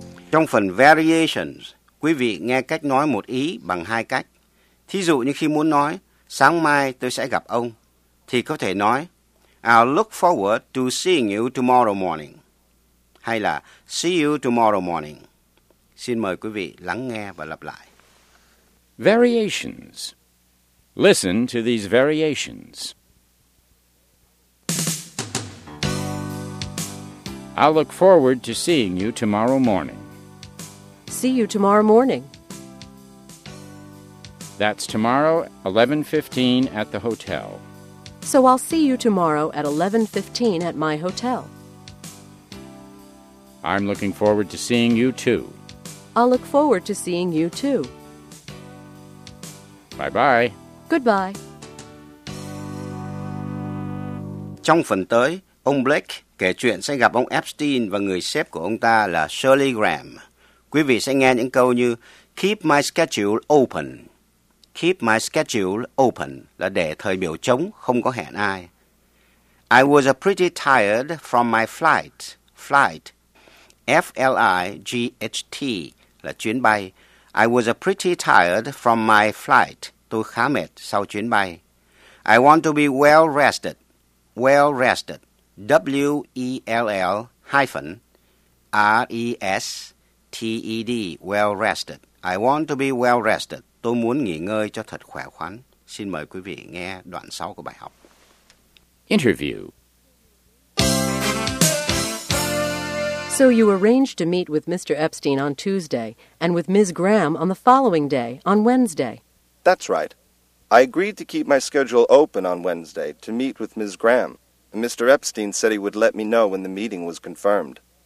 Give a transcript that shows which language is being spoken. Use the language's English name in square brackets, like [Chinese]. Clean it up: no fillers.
[Vietnamese] Trong phần Variations, quý vị nghe cách nói một ý bằng hai cách. Thí dụ như khi muốn nói, sáng mai tôi sẽ gặp ông, thì có thể nói, [English] I'll look forward to seeing you tomorrow morning. [Vietnamese] Hay là, [English] see you tomorrow morning. [Vietnamese] Xin mời quý vị lắng nghe và lặp lại. [English] Variations. Listen to these variations. I'll look forward to seeing you tomorrow morning. See you tomorrow morning. That's tomorrow, 11:15 at the hotel. So I'll see you tomorrow at 11:15 at my hotel. I'm looking forward to seeing you too. I'll look forward to seeing you too. Bye-bye. Goodbye. [Vietnamese] Trong phần tới, ông Blake kể chuyện sẽ gặp ông Epstein và người sếp của ông ta là Shirley Graham. Quý vị sẽ nghe những câu như [English] Keep my schedule open. Keep my schedule open [Vietnamese] là để thời biểu trống, không có hẹn ai. [English] I was pretty tired from my flight. Flight. F-L-I-G-H-T [Vietnamese] là chuyến bay. [English] I was pretty tired from my flight. [Vietnamese] Tôi khá mệt sau chuyến bay. [English] I want to be well rested. Well rested. W-E-L-L hyphen R-E-S T-E-D, well rested. I want to be well rested. [Vietnamese] Tôi muốn nghỉ ngơi cho thật khỏe khoắn. Xin mời quý vị nghe đoạn 6 của bài học. [English] Interview. So you arranged to meet with Mr. Epstein on Tuesday and with Ms. Graham on the following day, on Wednesday. That's right. I agreed to keep my schedule open on Wednesday to meet with Ms. Graham. And Mr. Epstein said he would let me know when the meeting was confirmed.